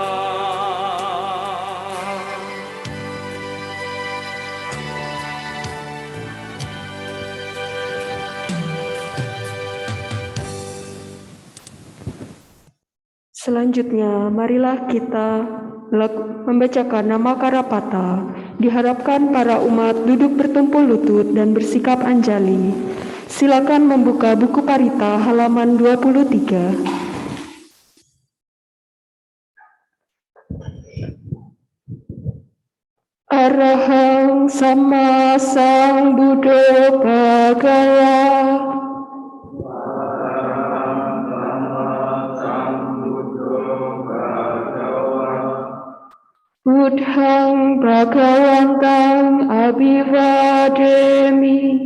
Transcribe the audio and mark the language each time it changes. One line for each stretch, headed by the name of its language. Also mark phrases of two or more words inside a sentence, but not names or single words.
Indonesian: Selanjutnya, marilah kita membacakan nama Karapata. Diharapkan para umat duduk bertumpul lutut dan bersikap anjali. Silakan membuka buku Parita halaman 23.
Pali: Arahang Sama Sang Buddha Bhagaya. Buddhang Bhagawantang Abhivademi.